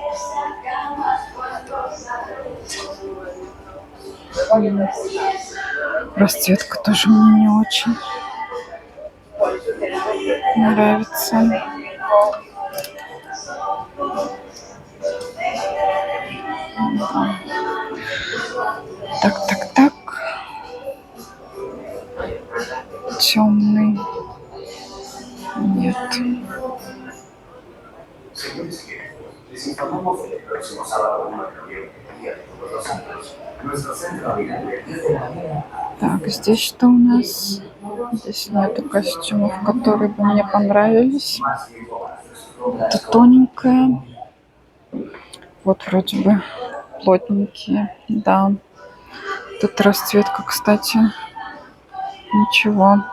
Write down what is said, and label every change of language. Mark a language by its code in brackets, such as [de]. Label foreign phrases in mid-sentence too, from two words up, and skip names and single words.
[ru] Расцветка тоже мне не очень нравится. Так. Темный. Нет. [es] Les informamos de que el próximo sábado 1 de noviembre, Día de Todos los Santos, nuestro centro abrirá de 10 de la mañana. [ru] Так, здесь что у нас? Здесь нету костюмов, которые бы мне понравились. Это тоненькая. Вот вроде бы плотненькие. Да. Тут расцветка, кстати, ничего.